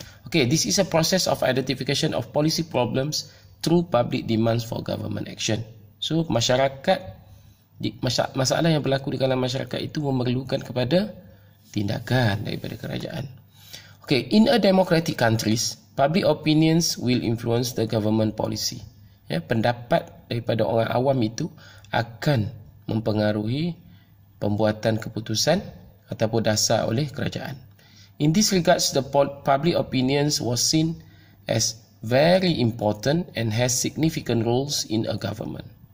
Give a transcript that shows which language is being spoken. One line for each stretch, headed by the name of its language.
English: Okay, this is a process of identification of policy problems through public demands for government action.
Malay: So masyarakat, masalah yang berlaku di kalangan masyarakat itu memerlukan kepada tindakan daripada kerajaan.
English: Okay, in a democratic countries, public opinions will influence the government policy.
Malay: Pendapat daripada orang awam itu akan mempengaruhi pembuatan keputusan ataupun dasar oleh kerajaan.
English: In this regards, the public opinions was seen as very important and has significant roles in a government.